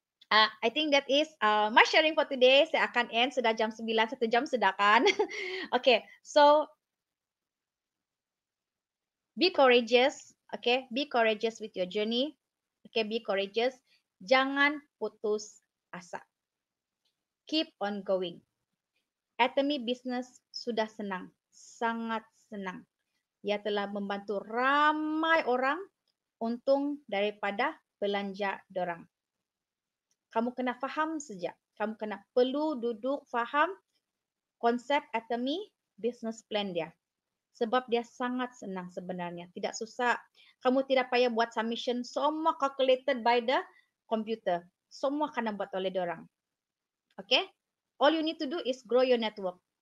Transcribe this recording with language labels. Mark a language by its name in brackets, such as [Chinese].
[English] I think that is my sharing for today. [Malay] Saya akan end, sudah jam 9, 1 jam sudah kan. [English] Okay, so be courageous, okay? Be courageous with your journey. Okay, be courageous. [Malay] Jangan putus asa. [English] Keep on going. [Malay] Atomy Business sudah senang, sangat senang. Ia telah membantu ramai orang untung daripada belanja dorang. Kamu kena faham saja. Kamu kena perlu duduk faham konsep Atomy business plan dia. Sebab dia sangat senang sebenarnya. Tidak susah. Kamu tidak payah buat submission. Semua [English] calculated by the computer. [Malay] Semua kena buat oleh dorang. Okay? [English] All you need to do is grow your network.